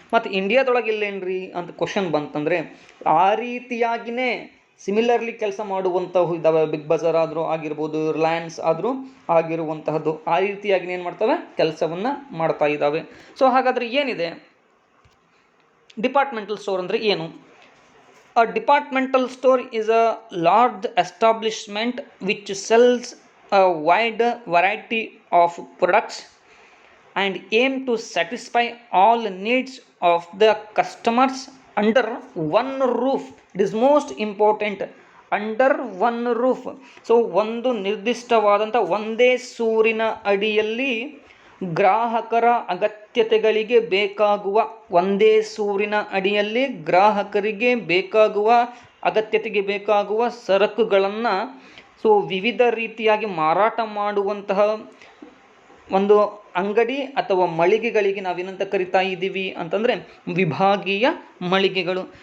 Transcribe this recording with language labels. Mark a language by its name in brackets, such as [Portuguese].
[Kannada] ಮತ್ತು ಇಂಡಿಯಾದೊಳಗೆ ಇಲ್ಲೇನ್ರಿ ಅಂತ ಕ್ವಶನ್ ಬಂತಂದರೆ ಆ ರೀತಿಯಾಗಿಯೇ ಸಿಮಿಲರ್ಲಿ ಕೆಲಸ ಮಾಡುವಂಥವು ಇದ್ದಾವೆ. ಬಿಗ್ ಬಜಾರ್ ಆದರೂ ಆಗಿರ್ಬೋದು, ರಿಲಯನ್ಸ್ ಆದರೂ ಆಗಿರುವಂತಹದ್ದು ಆ ರೀತಿಯಾಗಿ ಏನು ಮಾಡ್ತವೆ, ಕೆಲಸವನ್ನು ಮಾಡ್ತಾ ಇದ್ದಾವೆ. ಸೊ ಹಾಗಾದರೆ ಏನಿದೆ ಡಿಪಾರ್ಟ್ಮೆಂಟಲ್ ಸ್ಟೋರ್ ಅಂದರೆ ಏನು? [English] A departmental store is a large establishment which sells a wide variety of products and aim to satisfy all needs of the customers under one roof. It is most important, under one roof. [Kannada] So ಒಂದು ನಿರ್ದಿಷ್ಟವಾದಂಥ ಒಂದೇ ಸೂರಿನ ಅಡಿಯಲ್ಲಿ ಗ್ರಾಹಕರ ಅಗತ್ಯತೆಗಳಿಗೆ ಬೇಕಾಗುವ, ಒಂದೇ ಸೂರಿನ ಅಡಿಯಲ್ಲಿ ಗ್ರಾಹಕರಿಗೆ ಬೇಕಾಗುವ ಅಗತ್ಯತೆಗೆ ಬೇಕಾಗುವ ಸರಕುಗಳನ್ನು ವಿವಿಧ ರೀತಿಯಾಗಿ ಮಾರಾಟ ಮಾಡುವಂತಹ ಒಂದು ಅಂಗಡಿ ಅಥವಾ ಮಳಿಗೆಗಳಿಗೆ ನಾವೇನಂತ ಕರಿತಾ ಇದ್ದೀವಿ ಅಂತಂದರೆ ವಿಭಾಗೀಯ ಮಳಿಗೆಗಳು.